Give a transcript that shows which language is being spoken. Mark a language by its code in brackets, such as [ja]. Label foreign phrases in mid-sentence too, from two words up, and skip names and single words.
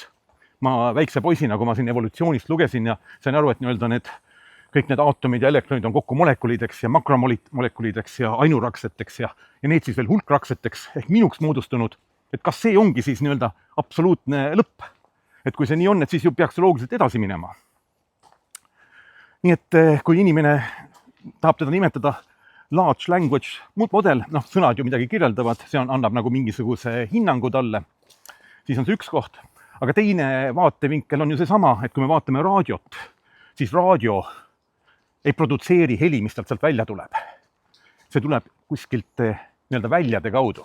[et] Ma väikse poisina, kui ma siin evolutsioonist lugesin ja sain aru, et kõik need aatomid ja elektronid on kokku molekulideks ja makromolekulideks ja ainurakseteks ja need siis veel hulkrakseteks ehk minuks moodustunud, et kas see ongi siis nii-öelda absoluutne lõpp. Et kui see nii on, et siis ju peaks loogiliselt edasi minema. Nii et kui inimene tahab teda nimetada [en] large language model, [et] sõnad ju midagi kirjeldavad, see annab nagu mingisuguse hinnangu talle, siis on see üks koht. Aga teine vaatevinkel on ju seesama, et kui me vaatame raadiot, siis raadio ei produtseeri heli, mis sealt välja tuleb. See tuleb kuskilt nii-öelda väljade kaudu.